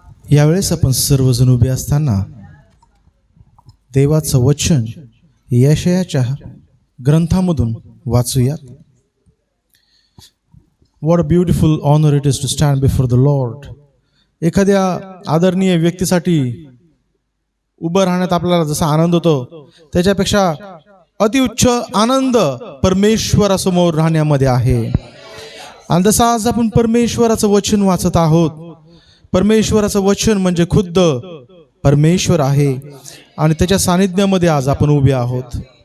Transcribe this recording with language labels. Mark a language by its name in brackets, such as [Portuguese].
[Marathi] यावेळेस आपण सर्वजण उभे असताना देवाचं वचन यशायाच्या ग्रंथामधून वाचूयात. [English] What a beautiful honor it is to stand before the Lord. [Marathi] एखाद्या आदरणीय व्यक्तीसाठी उभं राहण्यात आपल्याला जसा आनंद होतो, त्याच्यापेक्षा अतिउच्च आनंद परमेश्वरासमोर राहण्यामध्ये आहे. आणि जसं आज आपण परमेश्वराचं वचन वाचत आहोत, परमेश्वराचं वचन म्हणजे खुद्द परमेश्वर आहे, आणि त्याच्या सानिध्यामध्ये आज आपण उभे आहोत.